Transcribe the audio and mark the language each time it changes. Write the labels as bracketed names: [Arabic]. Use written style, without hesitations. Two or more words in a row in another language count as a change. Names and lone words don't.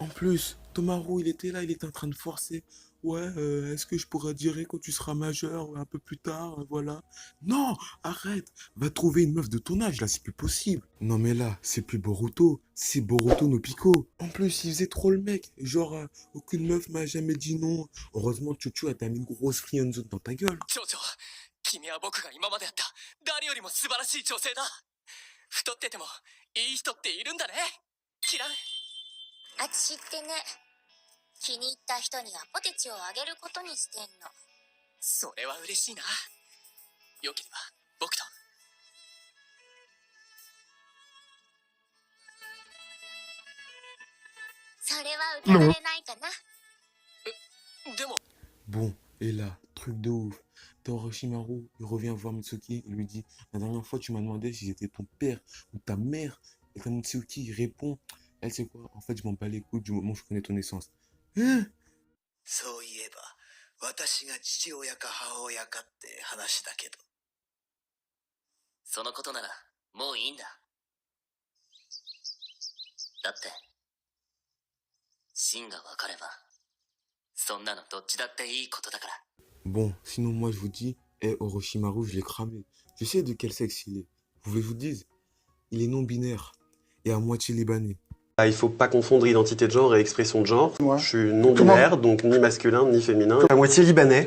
[French] En plus, Tomaru il était là, il était en train de forcer. Ouais, est-ce que je pourrais dire quand tu seras majeur, un peu plus tard, voilà. Non, arrête, va trouver une meuf de ton âge, là, c'est plus possible. Non mais là, c'est plus Boruto, c'est Boruto no Pico. En plus, il faisait trop le mec, genre, aucune meuf m'a jamais dit non. Heureusement, Chuchu, t'a mis une grosse friendzone dans ta gueule. [Japanese] 町長、君は僕が今までやった誰よりも素晴らしい女性だ。太っててもいい人っているんだね。キラン。私ってね、気に入った人にはポテチをあげることにしてんの。それは嬉しいな。よければ僕と。それは受けられないかな。でも。 [French] Bon, et là, truc de ouf. Orochimaru, il revient voir Mitsuki, il lui dit, la dernière fois tu m'as demandé si j'étais ton père ou ta mère. Et quand Mitsuki il répond, elle sait quoi? En fait, je m'en bats les couilles du moment où je connais ton essence. Hein? [Japanese] そういえば、私が父親か母親かって話だけど。そのことならもういいんだ。だって真が分かればそんなのどっちだっていいことだから。 [French] Bon, sinon moi je vous dis, Orochimaru, je l'ai cramé. Je sais de quel sexe il est. Vous voulez que je vous dise? Il est non-binaire et à moitié libanais. Il faut pas confondre identité de genre et expression de genre. Moi, je suis non-binaire, donc ni masculin ni féminin. À moitié libanais.